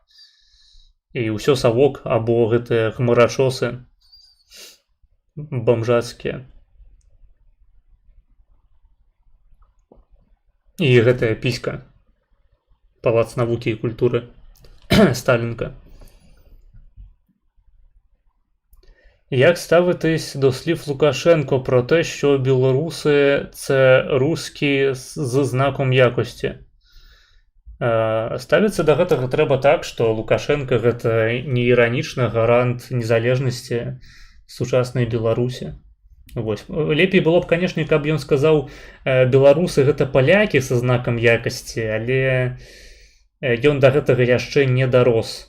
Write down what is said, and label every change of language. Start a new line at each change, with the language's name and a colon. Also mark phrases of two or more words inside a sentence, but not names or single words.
Belarusian: І ўсё савок, або гэтыя хмарачосы бомжацкія. І гэтая піська. Палац навукі і культуры. Сталінка.
Ukrainian: Як ставитись до слів Лукашенко про те, що білоруси – це русські з знаком якості?
Belarusian: Ставіцца да гэтага трэба так, што Лукашенко – гэта неіранічна гарант незалежнасці сучаснай Беларусі. Вось. Лепей было б, канешне, каб ён сказаў, беларусы – гэта палякі са знакам якасці, але ён да гэтага яшчэ не дарос.